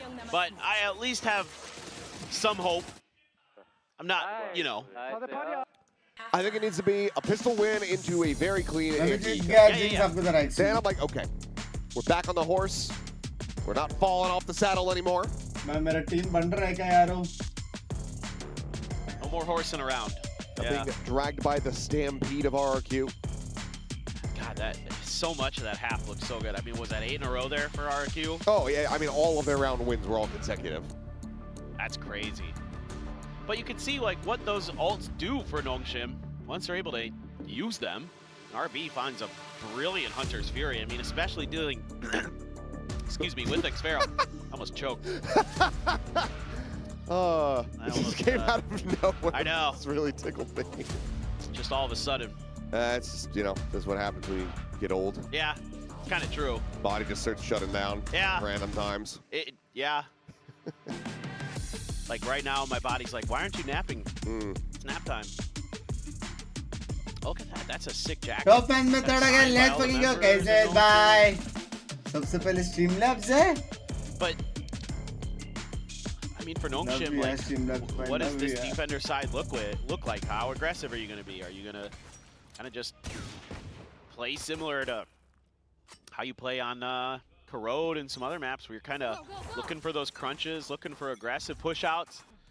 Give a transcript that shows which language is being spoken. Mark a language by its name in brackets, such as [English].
[English] But I at least have some hope. I'm not, you know. I think it needs to be a pistol win into a very clean AFC. Then I'm like, okay, we're back on the horse. We're not falling off the saddle anymore. [Hindi] मेरा team बन रहा है क्या यारो [English] No more horsing around. Being dragged by the stampede of RRQ. God, that so much of that half looks so good. I mean, was that 8 in a row there for RRQ? Oh yeah, I mean all of their round wins were all consecutive. That's crazy. But you can see like what those ults do for Nongshim once they're able to use them. RB finds a brilliant Hunter's Fury. I mean, especially dealing, excuse me, with Xfero. Almost choked. This just came out of nowhere. I know. It's really tickled me. Just all of a sudden. It's just, you know, that's what happens when you get old. Yeah, it's kind of true. Body just starts shutting down. Yeah. Random times. Yeah. Like right now, my body's like, why aren't you napping? It's nap time. Look at that. That's a sick jacket. [Hindi] Top match में तड़ा गया [English] let's fucking go [Hindi] कैसे bye सबसे पहले stream labs है [English] But I mean, for Nongshim, like, what does this defender side look like? How aggressive are you going to be? Are you going to kind of just play similar to how you play on Corrode and some other maps where you're kind of looking for those crunches, looking for aggressive push-outs?